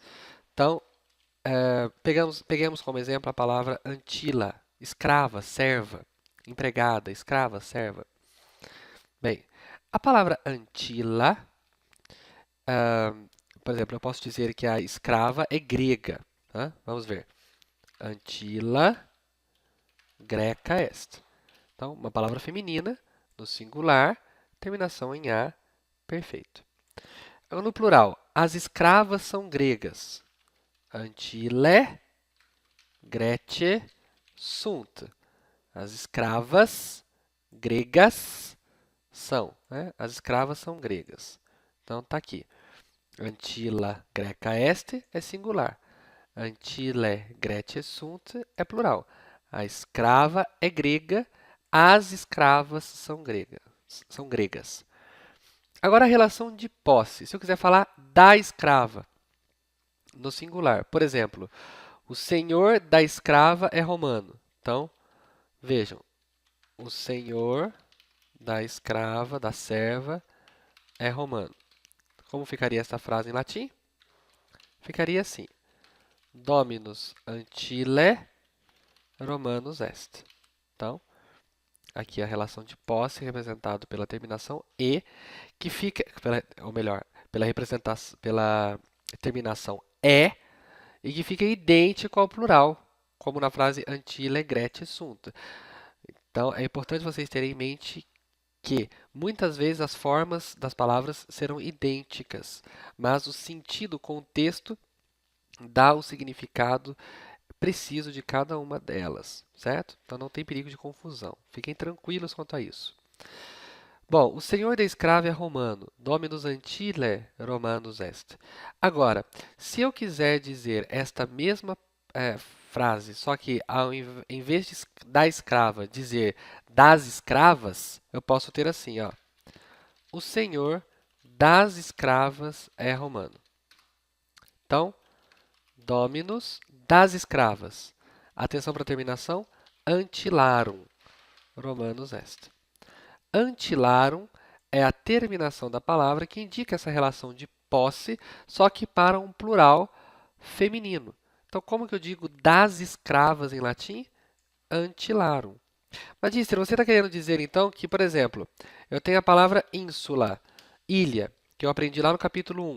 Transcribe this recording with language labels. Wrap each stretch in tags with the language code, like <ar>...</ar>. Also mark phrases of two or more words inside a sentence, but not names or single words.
<pt>Então, peguemos como exemplo a palavra antila, escrava, serva, empregada, escrava, serva. Bem, a palavra antila, por exemplo, eu posso dizer que a escrava é grega. Tá? Vamos ver.</pt> <la>Antila, greca est.</la> <pt>Então, uma palavra feminina, no singular, terminação em A, perfeito. No plural, as escravas são gregas.</pt> <la>Antile, grece, sunt.</la> <pt>As escravas gregas são. Né? As escravas são gregas. Então, está aqui.</pt> <la>Antila greca est</la> <pt>é singular.</pt> <la>Antile grece sunt</la> <pt>é plural. A escrava é grega, as escravas são gregas. Agora, a relação de posse. Se eu quiser falar da escrava, no singular. Por exemplo, o senhor da escrava é romano. Então, vejam. O senhor da escrava, da serva, é romano. Como ficaria essa frase em latim? Ficaria assim.</pt> <la>Dominus antile Romanus est.</la> <pt>Então, aqui a relação de posse representado pela terminação e, que fica, ou melhor, pela terminação é, e que fica idêntico ao plural, como na frase</pt> <la>Antille Grete sunt.</la> <pt>Então, é importante vocês terem em mente que muitas vezes as formas das palavras serão idênticas, mas o sentido, o contexto, dá o significado preciso de cada uma delas, certo? Então não tem perigo de confusão. Fiquem tranquilos quanto a isso. Bom, o senhor da escrava é romano,</pt> <la>dominus antile Romanus est.</la> <pt>Agora, se eu quiser dizer esta mesma frase, só que em vez da escrava dizer das escravas, eu posso ter assim, ó. O senhor das escravas é romano. Então, dominus das escravas. Atenção para a terminação,</pt> <la>antilarum, Romanus est.</la> <pt>Antilarum é a terminação da palavra que indica essa relação de posse, só que para um plural feminino. Então, como que eu digo das escravas em latim? Antilarum. Magister, você está querendo dizer então que, por exemplo, eu tenho a palavra ínsula, ilha, que eu aprendi lá no capítulo 1.</pt>